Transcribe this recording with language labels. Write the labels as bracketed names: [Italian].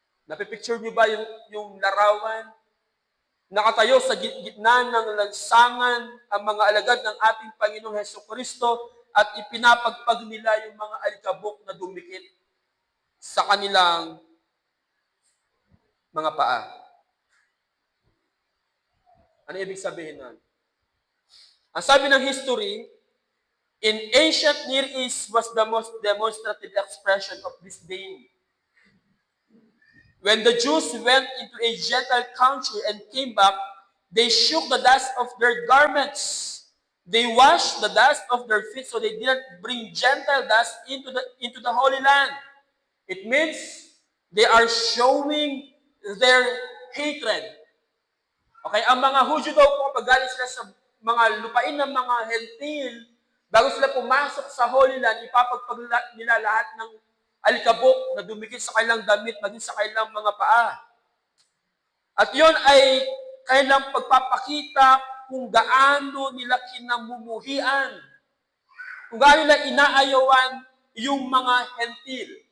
[Filipino] Napipicture niyo ba yung larawan? Nakatayo sa gitna ng lansangan ang mga alagad ng ating Panginoong Hesukristo at ipinapagpag nila yung mga alikabok na dumikit sa kanilang mga paa. Ano ibig sabihin nun? Ang sabi ng history, [English] in ancient Near East was the most demonstrative expression of disdain. When the Jews went into a Gentile country and came back, they shook the dust of their garments. They washed the dust of their feet so they didn't bring Gentile dust into the Holy Land. It means they are showing their hatred. [Filipino] Okay, ang mga Hudyo daw po, pag galing sila sa mga lupain ng mga Hentil, bago sila pumasok sa Holy Land, ipapagpag nila lahat ng alikabok na dumikit sa kanilang damit, maging sa kanilang mga paa. At yon ay kanilang pagpapakita kung gaano nila kinamumuhian, kung gaano nila inaayawan yung mga Hentil.